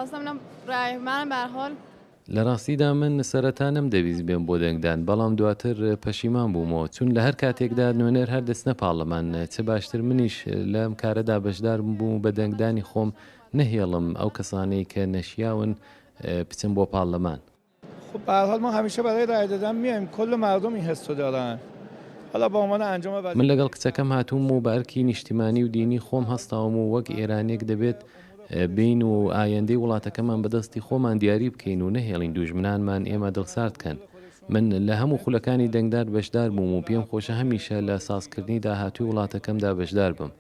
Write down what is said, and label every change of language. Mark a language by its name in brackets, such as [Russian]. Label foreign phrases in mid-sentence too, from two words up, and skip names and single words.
[Central Kurdish] لە ڕاستیدا من سەرەتا نەمدەویست بێم بۆ دەنگدان بەڵام دواتر پەشیمان بوومەوە چون لە هەر کاتێکدا نوێنەر هەر دەستنە پاڵەمان چ باشتر منیش لەم کارەدا بەشدار بووم بە دەنگدانی خۆم نەهێڵم ئەو کەسانەی کە نەشیاون بچم بۆ پاڵەمان. [Persian] خب به هر حال ما همیشه برای رای دادن میایم کل مردم این حسو دارن. حالا با عنوان انجام [Central Kurdish] من لەگەڵ کچەکەم هاتووم و بە ئەرکی نیشتیمانی و دینی خۆم هەستاوم و وەک ئێرانێک دەبێت بین و ئایندەی وڵاتەکەمان بەدەستی خۆمان دیاری بکەین و نەهێڵین دوژمنانمان ئێمە دڵسارد کەن. من لە هەموو خولەکانی دەنگدار بەشدار بووم و پێم خۆشە هەمیشە لە سازکردنی داهاتووی وڵاتەکەمدا بەشدار بم.